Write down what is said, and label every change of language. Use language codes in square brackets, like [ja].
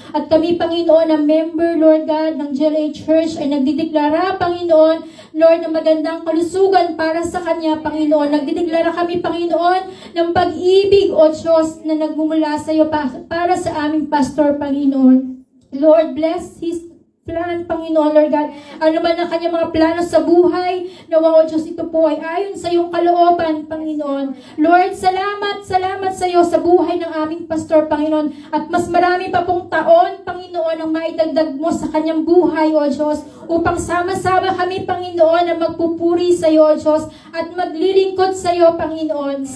[tl] At kami, Panginoon, na member, Lord God, ng GLA Church, ay nagdideklara, Panginoon, Lord, ng magandang kalusugan para sa Kanya, Panginoon. Nagdideklara kami, Panginoon, ng pag-ibig, O Diyos, na nagmumula sa iyo para sa aming pastor, Panginoon. [en] Lord, bless his plan, Panginoon, Lord God. [tl] Ano man ang kanyang mga plano sa buhay, nawa, O Diyos, ito po ay ayon sa iyong kalooban, Panginoon. Lord, salamat sa iyo sa buhay ng aming pastor, Panginoon. At mas marami pa pong taon, Panginoon, ang maidagdag mo sa kanyang buhay, O Diyos, upang sama-sama kami, Panginoon, na magpupuri sa iyo, O Diyos, at maglilingkod sa iyo, Panginoon.